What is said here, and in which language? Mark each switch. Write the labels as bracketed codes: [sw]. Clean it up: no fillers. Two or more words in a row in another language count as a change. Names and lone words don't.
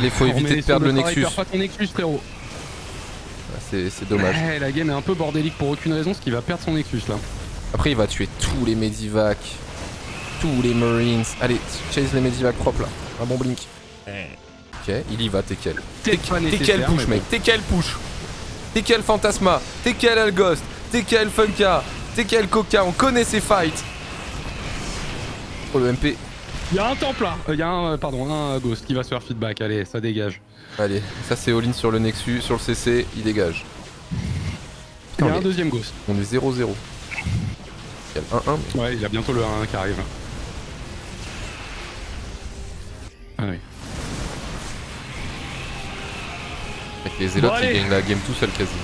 [fr] Allez, faut éviter de perdre le Nexus. Perds pas ton Nexus frérot. C'est dommage. Ouais, la game est un peu bordélique pour aucune raison, ce qui va perdre son Nexus là. Après, il va tuer tous les Medivac. Tous les Marines. Allez, chase les Medivac propres là. Un bon blink. Ok, il y va, Tekel. Tekel push, mec. Tekel push. Tekel Fantasma. Tekel Alghost. Tekel Funka. Tekel Coca. On connaît ces fights. Oh, le MP. Il y a un temple là. Il y a un Ghost qui va se faire feedback. Allez, ça dégage. Allez, ça c'est all-in sur le Nexus, sur le CC, il dégage. Il y a un deuxième Ghost. On est 0-0. Il y a le 1-1. Ouais, il y a bientôt le 1-1 qui arrive. Ah oui. Avec les Zélotes, ils gagnent la game tout seul quasi.